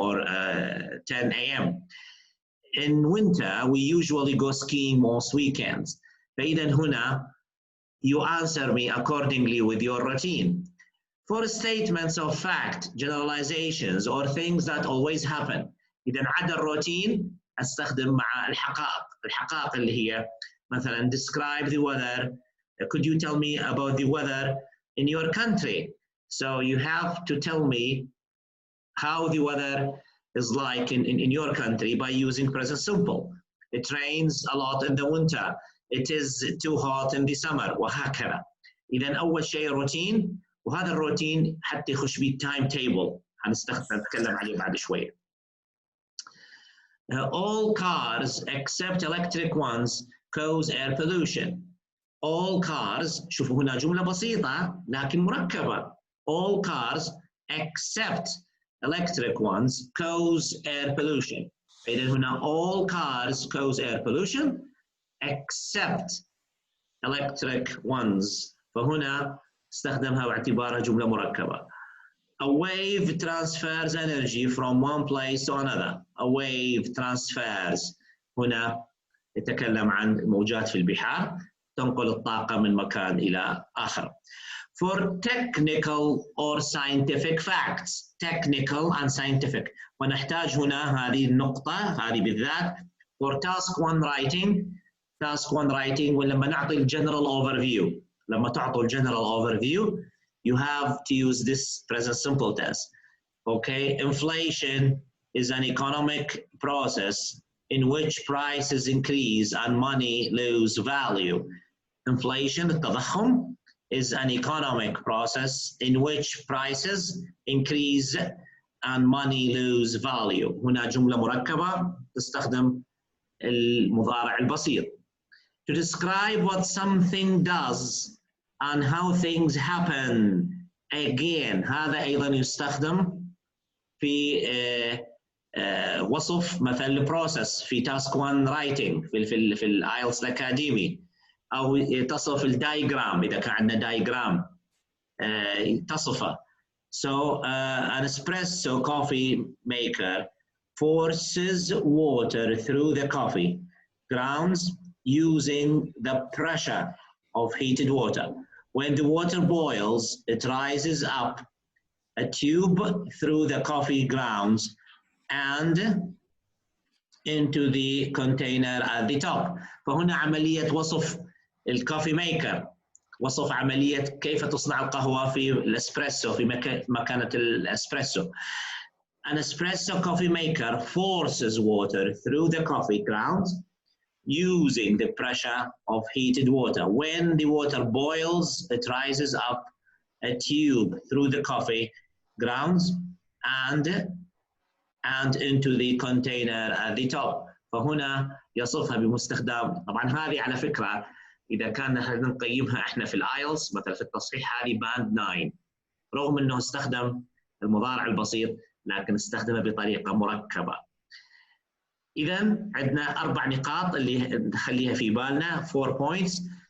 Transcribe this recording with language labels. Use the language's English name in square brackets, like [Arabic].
[English] or 10 a.m. In winter we usually go skiing most weekends. [Arabic] فإذا هنا [English] you answer me accordingly with your routine. For statements of fact, generalizations, or things that always happen. [Arabic] إذا عدا الروتين أستخدم مع الحقائق اللي هي مثلا [English] describe the weather. Could you tell me about the weather in your country? So you have to tell me how the weather is like in your country by using present simple. It rains a lot in the winter. It is too hot in the summer. [Arabic] وهكذا. إذا أول شيء روتين، وهذا الروتين حتى يخش بيه تايم تيبل هنتكلم عليه بعد شوية. [English] All cars except electric ones cause air pollution. All cars، [Arabic] شوفوا هنا جملة بسيطة لكن مركبة. [English] All cars except electric ones cause air pollution. [Arabic] إذا هنا [English] all cars cause air pollution except electric ones. [Arabic] فهنا استخدمها باعتبارها جملة مركبة. [English] A wave transfers energy from one place to another. A wave transfers، [Arabic] هنا يتكلم عن موجات في البحار تنقل الطاقة من مكان إلى آخر. [English] For technical or scientific facts. Technical and scientific. [Arabic] ونحتاج هنا هذه النقطة هذه بالذات. [English] For task 1 writing. Task 1 writing، [Arabic] ولما نعطي الجنرال [English] overview، [Arabic] لما تعطوا الجنرال [English] overview you have to use this present simple tense. Okay, inflation is an economic process in which prices increase and money lose value. Inflation، التضخم، is an economic process in which prices increase and money lose value. [Arabic] هنا جملة مركبة تستخدم المضارع البسيط. [English] To describe what something does and how things happen. [Arabic] Again هذا أيضا يستخدم في وصف مثلا البروسيس في task 1 writing في الايلتس الاكاديمي، أو تصف الدايجرام إذا كان عندنا دايجرام تصفه. [English] So an espresso coffee maker forces water through the coffee grounds using the pressure of heated water. When the water boils, it rises up a tube through the coffee grounds and into the container at the top. [Arabic] فهنا عملية وصف الكوفي ميكر. وصف عملية كيف تصنع القهوة في الاسبريسو في مكانة الاسبريسو. [English] An espresso coffee maker forces water through the coffee grounds using the pressure of heated water. When the water boils, it rises up a tube through the coffee grounds and into the container at the top. [Arabic] فهنا يصفها باستخدام. طبعا هذه على فكرة إذا كان نقيمها احنا في الايلتس مثلا في التصحيح هذه باند 9 رغم انه استخدم المضارع البسيط لكن استخدمه بطريقة مركبة. إذا عندنا 4 نقاط اللي نخليها في بالنا [English] 4 points.